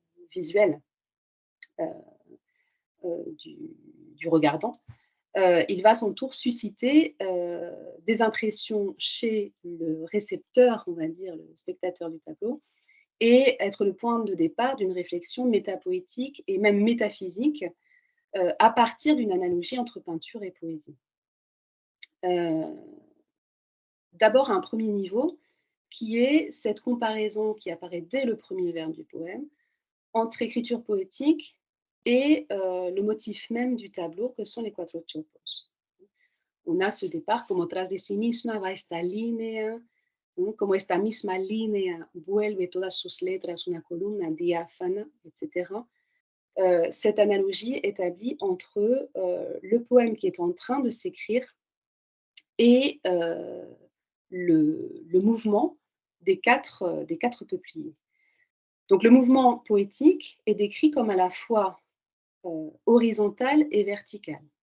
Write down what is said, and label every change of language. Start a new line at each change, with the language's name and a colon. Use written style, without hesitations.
French: visuelles euh, du regardant, il va à son tour susciter des impressions chez le récepteur, on va dire, le spectateur du tableau, et être le point de départ d'une réflexion métapoétique et même métaphysique à partir d'une analogie entre peinture et poésie. D'abord à un premier niveau, qui est cette comparaison qui apparaît dès le premier vers du poème, entre écriture poétique et le motif même du tableau, que sont les quattrocopos. On a ce départ,
Spanish: como tras de sí misma va esta línea, como esta misma línea vuelve todas sus letras una columna diáfana, etc.
French: Cette analogie établie entre le poème qui est en train de s'écrire et le mouvement des quatre peupliers. Donc le mouvement poétique est décrit comme à la fois horizontal et vertical.